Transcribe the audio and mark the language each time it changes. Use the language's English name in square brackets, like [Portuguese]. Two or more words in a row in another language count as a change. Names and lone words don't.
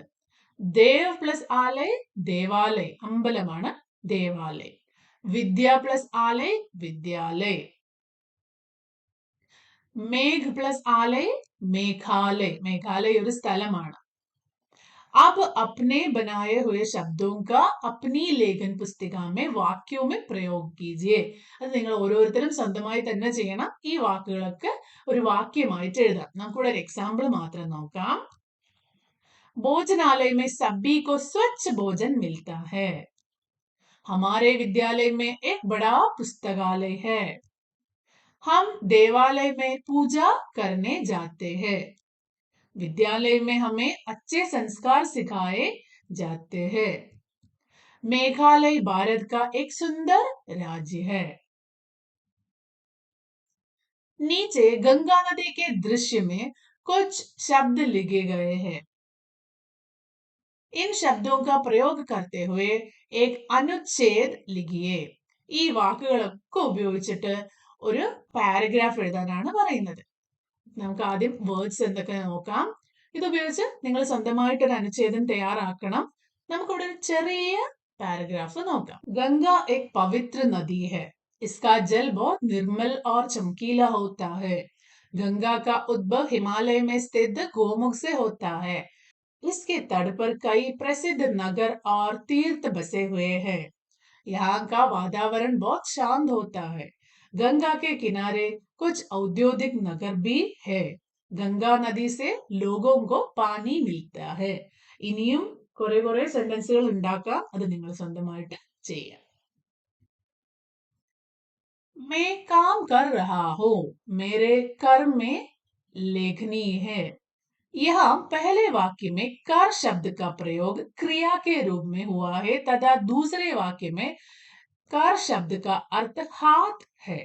[Hindi] देव प्लस आलय देवालय, അമ്പലമാണ് ദേവാലയ്. विद्या प्लस आलय विद्यालय. मेघ प्लस आलय मेघालय. [Malayalam] മേഘാലय ഒരു സ്ഥലമാണ്. [Hindi] अब अपने बनाए हुए शब्दों का अपनी लेखन पुस्तिका में वाक्यों में प्रयोग कीजिए. [Malayalam] അത് നിങ്ങൾ ഓരോരുത്തരും സ്വന്തമായി തന്നെ ചെയ്യണം. ഈ വാക്കുകളൊക്കെ ഒരു വാക്യമായിട്ട് എഴുതാം. നമുക്കിവിടെ ഒരു എക്സാമ്പിൾ മാത്രം നോക്കാം. [Hindi] भोजनालय में सभी को स्वच्छ भोजन मिलता है. हमारे विद्यालय में एक बड़ा पुस्तकालय है. हम देवालय में पूजा करने जाते हैं. विद्यालय में हमें अच्छे संस्कार सिखाए जाते हैं. मेघालय भारत का एक सुंदर राज्य है. नीचे गंगा नदी के दृश्य में कुछ शब्द लिखे गए हैं. इन शब्दों का प्रयोग करते हुए एक अनुच्छेद लिखिए. [Malayalam] ഈ വാക്കുകളൊക്കെ ഉപയോഗിച്ചിട്ട് ഒരു പാരഗ്രാഫ് എഴുതാനാണ് പറയുന്നത്. നമുക്ക് ആദ്യം വേർഡ്സ് എന്തൊക്കെ നോക്കാം. ഇതുപയോഗിച്ച് നിങ്ങൾ സ്വന്തമായിട്ട് ഒരു അനുച്ഛേദം തയ്യാറാക്കണം. നമുക്കിവിടെ ഒരു ചെറിയ പാരഗ്രാഫ് നോക്കാം. [Hindi] ഗംഗ एक पवित्र नदी है. इसका जल बहुत निर्मल और चमकीला होता है. गंगा का उद्भव हिमालय में स्थित गोमुख से होता है. इसके तट पर कई प्रसिद्ध नगर और तीर्थ बसे हुए हैं. यहाँ का वातावरण बहुत शांत होता है. गंगा के किनारे कुछ औद्योगिक नगर भी है. गंगा नदी से लोगों को पानी मिलता है. [Malayalam] ഇനിയും കുറെ സെന്റൻസുകൾ ഉണ്ടാക്കാം. അത് നിങ്ങൾ സ്വന്തമായിട്ട് ചെയ്യാം. [Hindi] मैं काम कर रहा हूँ. मेरे कर्म में लेखनी है. यहाँ पहले वाक्य में कर शब्द का प्रयोग क्रिया के रूप में हुआ है तथा दूसरे वाक्य में कर शब्द का अर्थ हाथ है.